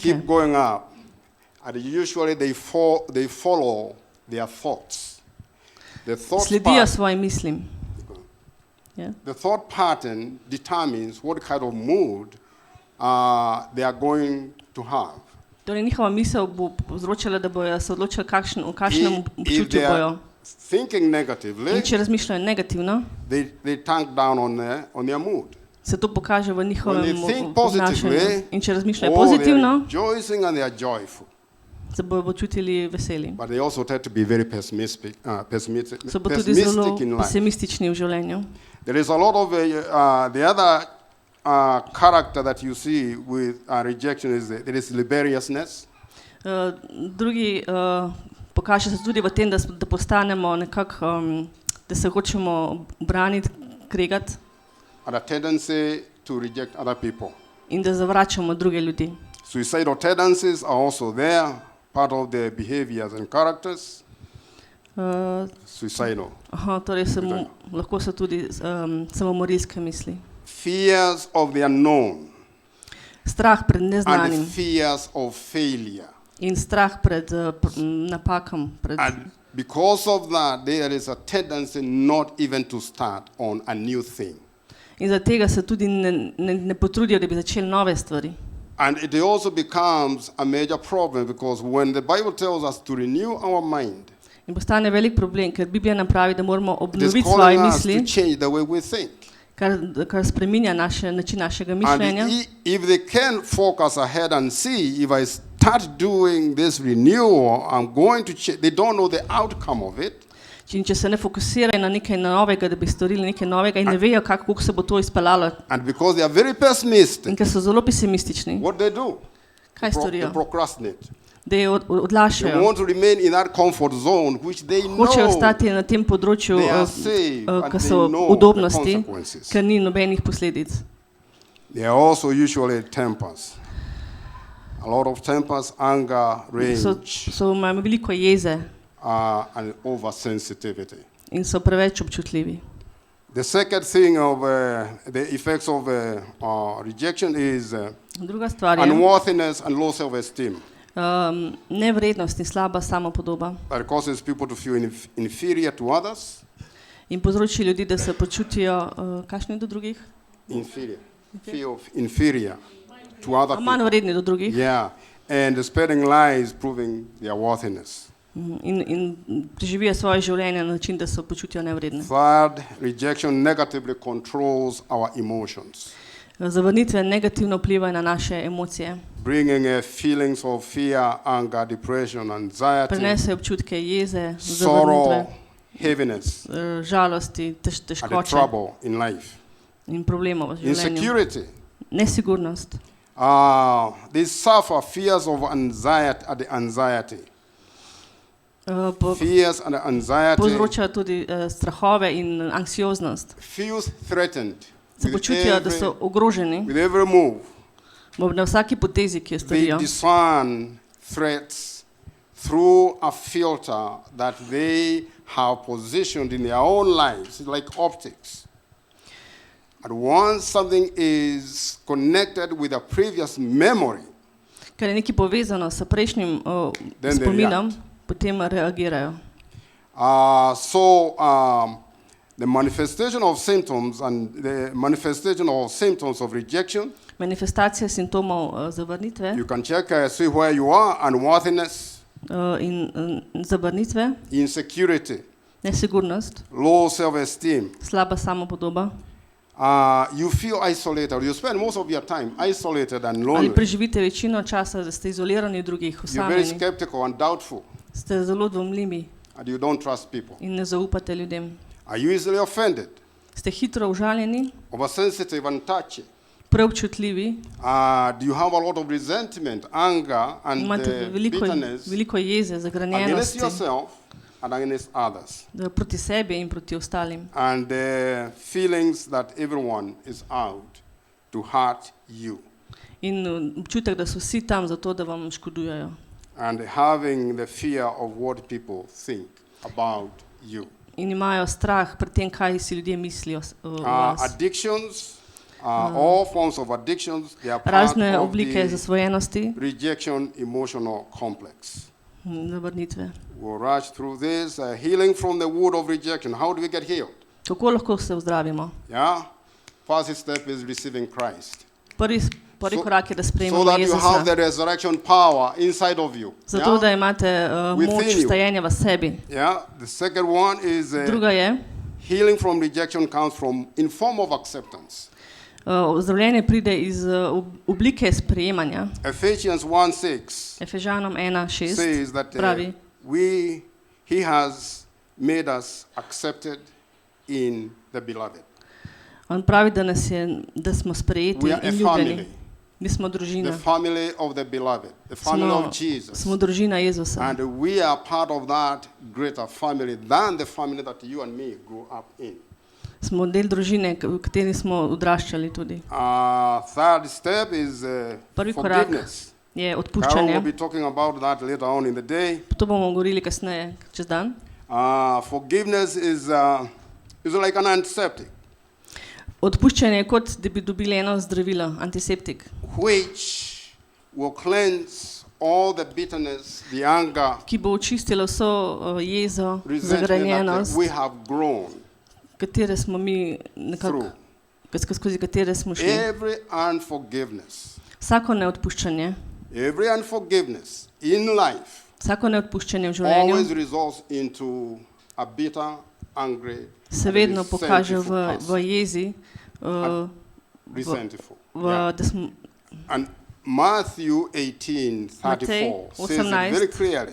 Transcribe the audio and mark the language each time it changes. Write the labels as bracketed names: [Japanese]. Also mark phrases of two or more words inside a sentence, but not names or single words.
[English] keep going up, and usually they follow their thoughts. The [Slovenian] Sledijo svojim mislim. [English] The thought pattern determines what kind of mood they are going to have. [Slovenian] Torej njihova misel bo povzročala, da bojo se odločili, v kakšnem [English] If [Slovenian] občutju [English] they are [Slovenian] bojo. [English] thinking negatively, [Slovenian] In če razmišljajo negativno, [English] they tank down on their mood. [Slovenian] se to pokaže v njihovem [English] When they think [Slovenian] obnašanju. [English] positively, [Slovenian] In če razmišljajo [English] they are [Slovenian] pozitivno, [English] rejoicing and they are joyful. [Slovenian] se bojo počutili veseli. [English] But they also tend to be very pessimistic [Slovenian] So pa tudi zelo [English] in life. [Slovenian] pesimistični v življenju. [English] There is a lot of the other character that you see with rejection is there is rebelliousness. [Slovenian] Drugi pokaže se tudi v tem, da postanemo nekako, da se hočemo braniti, kregati [English] And a tendency to reject other people. [Slovenian] in da zavračamo druge ljudi. [English] Suicidal tendencies are also there, part of their behaviors and characters. Suicidal. [Slovenian] Torej lahko so tudi samomorilske misli. [English] Fears of the unknown [Slovenian] Strah pred neznanim [English] and fears of failure. [Slovenian] in strah pred napakom. [English] And because of that, there is a tendency not even to start on a new thing. [Slovenian] In zaradi tega se tudi ne potrudijo, da bi začeli nove stvari. [English] And it also becomes a major problem because when the Bible tells us to renew our mind, [Slovenian] In postane velik problem, ker Biblija nam pravi, da moramo [English] it is [Slovenian] obnoviti svoje [English] calling us [Slovenian] misli, [English] to change the way we think. [Slovenian] kar spreminja način našega [English] And [Slovenian] mišljenja. [English] if they can focus ahead and see, if I start doing this renewal, I'm going to change. They don't know the outcome of it. [Slovenian] In če se ne fokusirajo na nekaj novega, da bi storili nekaj novega in ne vejo, kako se bo to izpeljalo, [English] And because they are very pessimistic, [Slovenian] in ker so zelo pesimistični, [English] what they do? [Slovenian] kaj [English] They [Slovenian] storijo? [English] procrastinate. [Slovenian] Da jo [English] They [Slovenian] odlašajo. [English] want to remain in that comfort zone, which they [Slovenian] Hočejo [English] know [Slovenian] ostati na tem področju, [English] they are safe and [Slovenian] ki [English] they [Slovenian] so [English] know the [Slovenian] udobnosti, [English] consequences. [Slovenian] ker ni nobenih posledic. [English] They are also usually tempers. A lot of tempers, anger, rage, [Slovenian] Imajo veliko jeze [English] and oversensitivity. [Slovenian] in so preveč občutljivi. [English] The second thing of the effects of rejection is [Slovenian] Druga stvar je [English] unworthiness and low self-esteem. [Slovenian] nevrednost in slaba samopodoba. [English] That causes people to feel inferior to others. [Slovenian] In povzroči ljudi, da se počutijo kakšni do drugih, [English] Inferior. Feel inferior to other [Slovenian] manj [English] people. [Slovenian] vredni do drugih. [English] Yeah. And spreading lies, proving their worthiness. [Slovenian] In preživijo svoje življenje na način, da se počutijo nevredne. [English] Third, rejection negatively controls our emotions, [Slovenian] Zavrnitve negativno vplivajo na naše emocije. [English] bringing feelings of fear, anger, depression, anxiety, [Slovenian] Prenesejo občutke jeze, [English] sorrow, [Slovenian] zavrnitve, [English] heaviness, [Slovenian] žalosti, [English] and the [Slovenian] težkoče [English] trouble in life. [Slovenian] in problemov v življenju. [English] Insecurity. [Slovenian] Nesigurnost. [English] They suffer fears of anxiety. Fears and anxiety. [Slovenian] Povzročajo tudi strahove in anksioznost. [English] Feels threatened [Slovenian] Se počutijo, da so ogroženi [English] with every move. [Slovenian] na vsaki potezi, ki jo [English] They [Slovenian] storijo. [English] discern threats through a filter that they have positioned in their own lives, like optics. And once something is connected with a previous memory, [Slovenian] Ker je nekaj povezano s prejšnjim [English] Then they [Slovenian] spominom, [English] react. [Slovenian] potem reagirajo. [English] The manifestation of symptoms and the manifestation of symptoms of rejection, [Slovenian] Manifestacija simptomov zavrnitve [English] you can check, see where you are, unworthiness, [Slovenian] in zavrnitve, [English] insecurity, [Slovenian] nesigurnost, [English] low self-esteem. [Slovenian] slaba samopodoba. [English] You feel isolated. You spend most of your time isolated and [Slovenian] Ali [English] lonely. [Slovenian] preživite večino časa, da ste izolirani od drugih, [English] You're very [Slovenian] osamljeni, [English] skeptical and doubtful, [Slovenian] ste zelo dvomljivi [English] and you don't trust people. [Slovenian] in ne zaupate ljudem. [English] Are you easily offended, [Slovenian] Ste hitro užaljeni, [English] oversensitive and touchy? [Slovenian] preobčutljivi, [English] Do you have a lot of resentment, anger, and [Slovenian] imate [English] bitterness [Slovenian] veliko jeze, [English] against [Slovenian] zagranjenosti [English] yourself and against others? [Slovenian] proti sebi in proti ostalim. [English] And feelings that everyone is out to hurt you. [Slovenian] In občutek, da so vsi tam zato, da vam škodujejo. [English] And having the fear of what people think about you. [Slovenian] In imajo strah pred tem, kaj si ljudje mislijo o vas. [English] Addictions, all forms of addictions, they are part [Slovenian] Razne [English] of [Slovenian] oblike [English] the [Slovenian] zasvojenosti, [English] rejection emotional complex. [Slovenian] zavrnitve. [English] We'll rush through this. Healing from the wound of rejection. How do we get healed? [Slovenian] Kako lahko se ozdravimo? [English] Yeah? First step is receiving Christ. [Slovenian] Prvi korak je, da [English] So [Slovenian] sprejmemo [English] that you have the [Slovenian] Jezusa. [English] resurrection power inside of you. [Slovenian] Zato, [English] Yeah? [Slovenian] da imate moč [English] Within you. [Slovenian] vstajenja v sebi. [English] Yeah? The second one is [Slovenian] Druga je, [English] healing from rejection comes from in form of acceptance. [Slovenian] ozdravljenje pride iz oblike sprejemanja. [English] Ephesians 1:6 [Slovenian] Efežanom 1:6 [English] says that [Slovenian] pravi, [English] He has made us accepted in the beloved. [Slovenian] on pravi, da smo sprejeti [English] We are a [Slovenian] in ljubljeni. [English] family. [Slovenian] Mi smo [English] The [Slovenian] družina. [English] family of the beloved, the family of Jesus. [Slovenian] Smo družina Jezusa. [English] And we are part of that greater family than the family that you and me grew up in. [Slovenian] Smo del družine, v kateri smo odraščali tudi. [English] Third step is [Slovenian] Prvi korak [English] forgiveness. [Slovenian] je [English] Carol [Slovenian] odpuščanje. [English] will be talking about that later on in the day. [Slovenian] To bomo govorili kasneje, čez dan. [English] Forgiveness is like an antiseptic, [Slovenian] Odpuščanje je kot, da bi dobili eno zdravilo, antiseptik, [English] which will cleanse all the bitterness, the anger, [Slovenian] ki bo očistilo vso jezo, [English] resentment that [Slovenian] zagranjenost, [English] we have grown [Slovenian] katere smo mi nekako, [English] through. [Slovenian] skozi katere smo šli. [English] Every unforgiveness [Slovenian] Vsako neodpuščanje, [English] every unforgiveness in life [Slovenian] vsako neodpuščanje v življenju [English] always results into a bitter, angry, [Slovenian] se vedno pokaže v jezi, [English] resentful. [Slovenian] da smo [English] And Matthew 18:34 says it very clearly.